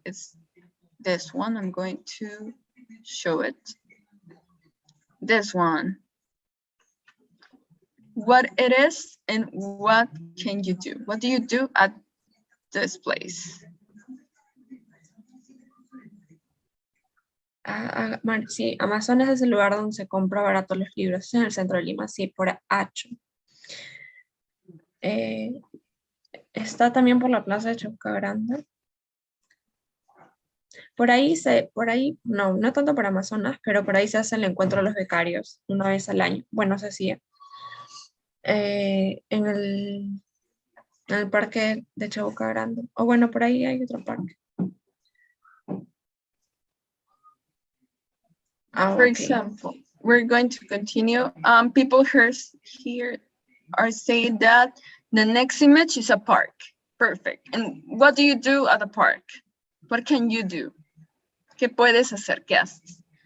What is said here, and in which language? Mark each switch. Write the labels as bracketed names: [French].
[English] It's this one. I'm going to show it. This one. What it is and what can you do? What do you do at this place? [Spanish] Sí, Amazonas es el lugar donde se compra barato los libros, en el centro de Lima, sí, por Hacho. Está también por la plaza de Chaucagranda. Por ahí, no tanto por Amazonas, pero por ahí se hace el encuentro de los becarios una vez al año. Bueno, se hacía. En el parque de Chaucagranda. O bueno, por ahí hay otro parque. [English] For example, we're going to continue. People here are saying that the next image is a park. Perfect. And what do you do at the park? What can you do? [Spanish] ¿Qué puedes hacer? ¿Qué haces?